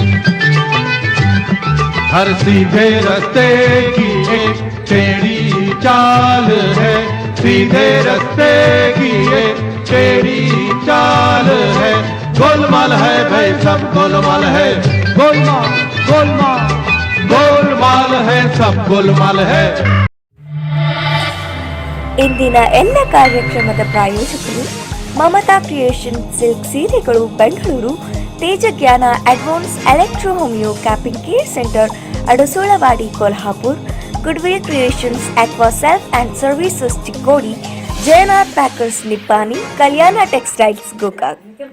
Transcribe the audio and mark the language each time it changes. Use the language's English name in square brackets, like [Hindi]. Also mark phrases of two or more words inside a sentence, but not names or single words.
[Hindi] हर सीधे रास्ते की एक टेढ़ी चाल है, सीधे रास्ते की एक टेढ़ी चाल है। गोलमाल है भाई, सब गोलमाल है, गोलमाल गोलमाल गोलमाल है, सब गोलमाल है। [Kannada] ಇಂದಿನ ಎಲ್ಲ ಕಾರ್ಯಕ್ರಮದ ಪ್ರಾಯೋಜಕರು ಮಮತಾ ಕ್ರಿಯೇಷನ್ ಸಿಲ್ಕ್ ಸೀರೆಗಳು ಬೆಂಗಳೂರು, ತೇಜಜ್ಞಾನ ಅಡ್ವಾನ್ಸ್ ಎಲೆಕ್ಟ್ರೋ ಹೋಮಿಯೋ ಕ್ಯಾಪಿಂಗ್ ಕೇರ್ ಸೆಂಟರ್ ಅಡಸೋಳವಾಡಿ ಕೊಲ್ಹಾಪುರ್, ಗುಡ್ವಿಲ್ ಕ್ರಿಯೇಷನ್ಸ್ ಅಕ್ವಾ ಸೆಲ್ಫ್ ಅಂಡ್ ಸರ್ವಿಸಸ್ ಚಿಕ್ಕೋಡಿ, ಜಯನಾಥ್ ಪ್ಯಾಕರ್ಸ್ ನಿಪ್ಪಾನಿ, ಕಲ್ಯಾಣ ಟೆಕ್ಸ್ಟೈಲ್ಸ್ ಗೋಕಾಕ್.